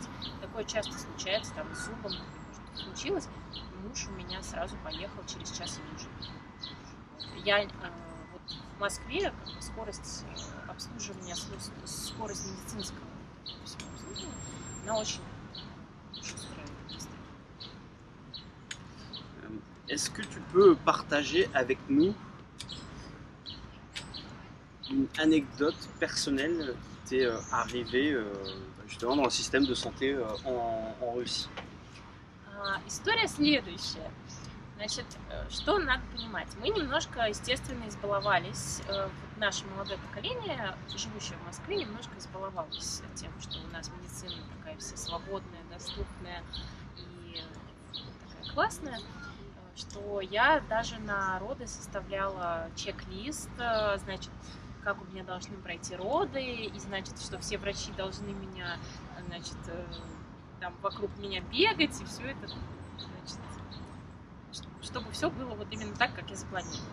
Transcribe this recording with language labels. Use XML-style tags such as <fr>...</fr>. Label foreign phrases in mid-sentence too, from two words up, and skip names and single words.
<ru>Такое часто случается, там с зубом что-то случилось, муж у меня сразу поехал через час и ниже. Я вот в Москве скорость обслуживания, скорость медицинского обслуживания, она очень шустрая.</ru> <fr>Est-ce que tu peux partager avec nous une anecdote personnelle qui t'est arrivée justement dans le système de santé en Russie?</fr> <ru>История следующая. Значит, что надо понимать? Мы немножко, естественно, избаловались, наше молодое поколение, живущее в Москве, немножко избаловалось тем, что у нас медицина такая вся свободная, доступная и такая классная, что я даже на роды составляла чек-лист, значит, как у меня должны пройти роды, и значит, что все врачи должны меня, значит, там вокруг меня бегать, и все это, значит, чтобы все было вот именно так, как я запланировала.</ru>